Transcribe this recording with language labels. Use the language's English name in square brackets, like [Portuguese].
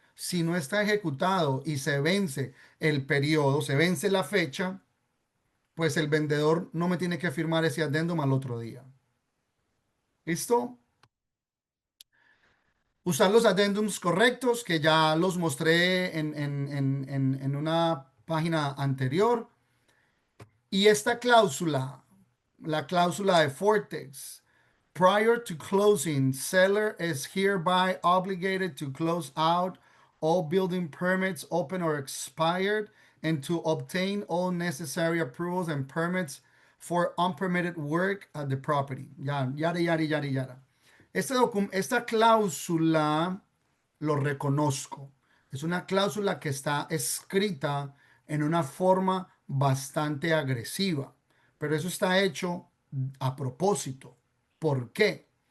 [Spanish] Si no está ejecutado y se vence el periodo, se vence la fecha, pues el vendedor no me tiene que firmar ese addendum al otro día. ¿Listo? Usar los addendums correctos, que ya los mostré en una página anterior. Y esta cláusula, la cláusula de Fortex, [English] prior to closing, seller is hereby obligated to close out all building permits open or expired and to obtain all necessary approvals and permits for unpermitted work at the property. Yada, yada, yada, yada. [Spanish] Esta cláusula lo reconozco. Es una cláusula que está escrita en una forma bastante agresiva, pero eso está hecho a propósito. ¿Por qué?